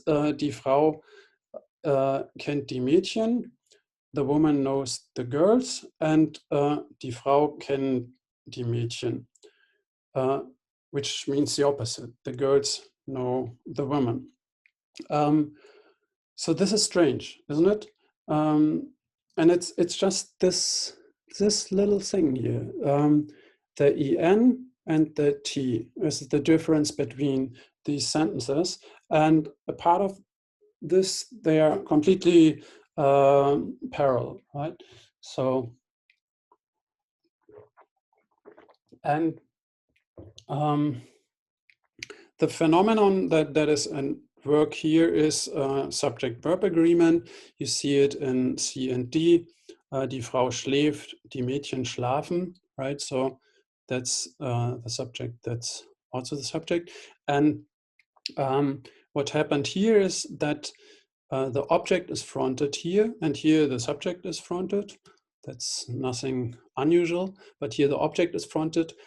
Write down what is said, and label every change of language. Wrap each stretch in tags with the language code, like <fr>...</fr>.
<de>Die Frau kennt die Mädchen.</de> <en>The woman knows the girls.</en> <de>And die Frau kennt die Mädchen.</de> <en>Which means the opposite. The girls know the woman. So this is strange, isn't it? And it's just this little thing here. The en and the t is the difference between these sentences, and a part of this, they are completely parallel, right? So, and the phenomenon that is at work here is subject-verb agreement. You see it in C and D.</en> <de>Die Frau schläft, die Mädchen schlafen, right?</de> <en>So that's the subject, that's also the subject. And what happened here is that the object is fronted here, and here the subject is fronted. That's nothing unusual, but here the object is fronted.</en>